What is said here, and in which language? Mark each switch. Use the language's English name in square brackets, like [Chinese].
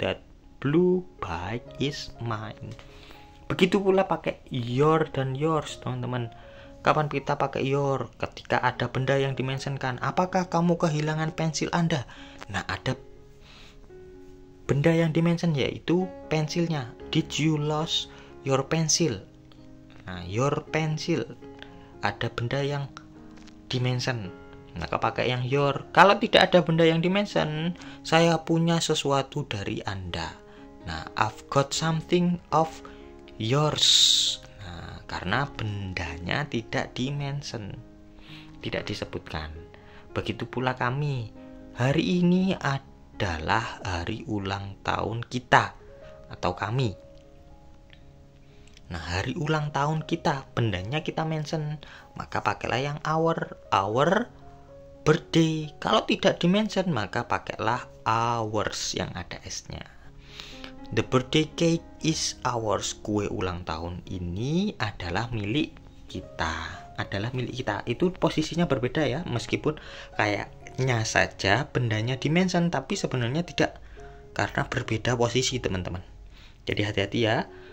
[English] That blue bike is mine. [Indonesian] Begitu pula pakai your dan yours, teman-teman. Kapan kita pakai your? Ketika ada benda yang dimentionkan. Apakah kamu kehilangan pensil Anda? Nah, ada benda yang dimention yaitu pensilnya. [English] Did you lose your pencil? Nah, your pencil. [Indonesian] Ada benda yang dimention, maka pakai yang your. Kalau tidak ada benda yang dimention, saya punya sesuatu dari Anda. [English] Nah, I've got something of yours. [Indonesian] Nah, karena bendanya tidak dimention, tidak disebutkan. Begitu pula kami. Hari ini adalah hari ulang tahun kita atau kami. Nah, hari ulang tahun kita, bendanya kita mention, maka pakailah yang our birthday. Kalau tidak dimention, maka pakailah ours yang ada s-nya. [English] The birthday cake is ours. [Indonesian] Kue ulang tahun ini adalah milik kita. Itu posisinya berbeda ya, meskipun kayaknya saja bendanya dimention, tapi sebenarnya tidak, karena berbeda posisi, teman-teman. Jadi hati-hati ya.